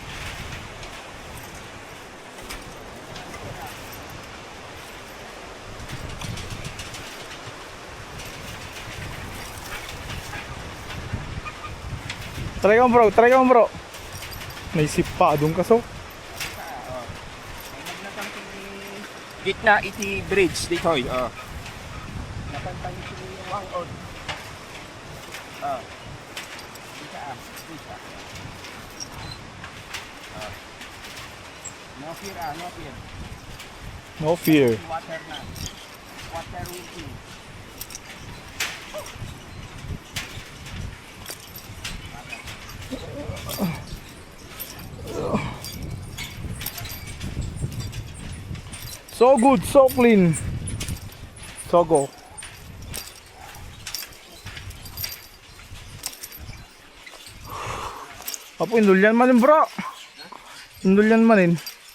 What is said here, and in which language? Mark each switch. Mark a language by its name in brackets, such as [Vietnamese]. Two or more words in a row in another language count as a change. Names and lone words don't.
[Filipino] Try ka mo bro. May sipa doon kaso. [Iloko] Gitna iti bridge ditoy. Napantay iti wangod. [Filipino] Isa. [English] No fear, no fear. No fear. Water na. Water will kill. So good, so clean. So go. [Iloko] Apo indulyan manin bro. Indulyan manin.